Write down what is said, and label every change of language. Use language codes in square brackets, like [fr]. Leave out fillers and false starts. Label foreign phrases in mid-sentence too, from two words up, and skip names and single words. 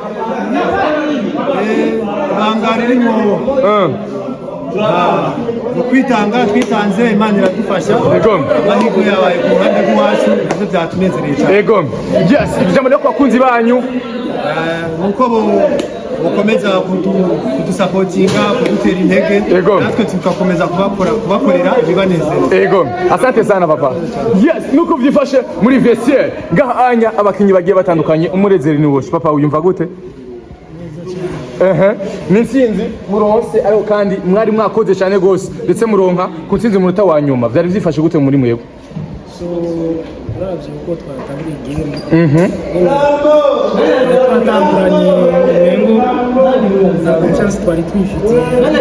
[rn] ririmo kwitanga twitanze Imana iradufasha. Amahirwe yabaye ku ruhande rw'iwacu nabyo byatunezereye cyane. Yes, ijambo ryo ku bakunzi banyu nuko bukomeza kudusapotinga kudutera intege natwe tugakomeza kubakorera ibibanezero. [sw] Asante sana papa. [rn] Yes, nuko vyifashe muri vestiaire gahanya abakinyi bagiye batandukanye umurezero ni wose. Papa uyumva gute? N'intsinzi muronse ariko kandi mwari mwakoze cyane gose ndetse muronka ku ntsinzi munota wa nyuma. Vyari vyifashe gute muri mwebwe? uravye uko twatangiriye igihembo twatanguranye umengo ntabwo chance twari twifitiye